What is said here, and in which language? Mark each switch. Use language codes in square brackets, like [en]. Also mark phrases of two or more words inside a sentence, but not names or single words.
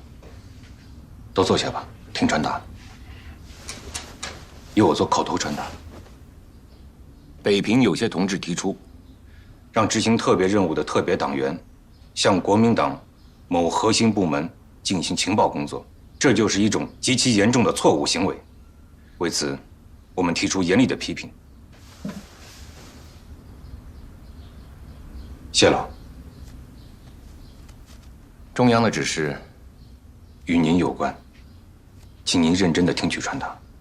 [zh] 都坐下吧，听传达。由我做口头传达。北平有些同志提出，讓執行特別任務的特別黨員向國民黨某核心部門進行情報工作，這就是一種極其嚴重的錯誤行為。為此，我們提出嚴厲的批評。謝老，中央的指示与您有關，請您認真地聽取傳達。